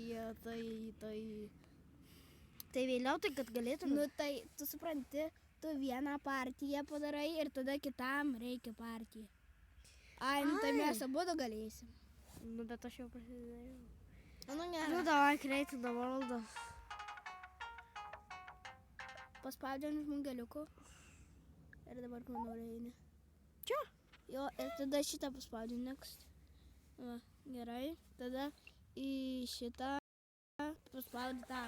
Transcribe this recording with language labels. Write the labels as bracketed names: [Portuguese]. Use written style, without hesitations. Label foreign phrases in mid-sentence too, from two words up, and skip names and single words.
[Lithuanian] vėliau, tai kad galėtume. Nu, tai tu supranti, tu vieną partiją padarai ir tada kitam reikia partiją. Ai, nu tai mes abudu galėsim. Nu, bet aš jau prasidėjau. Nu, gerai. Nu, davai, [English] create the world. [Lithuanian] Paspaudžiam žmogeliuku. Ir dabar kur nori eini. Čia? Jo, ir tada šitą paspaudžiam next. Va, gerai. Tada į šitą paspaudži tą.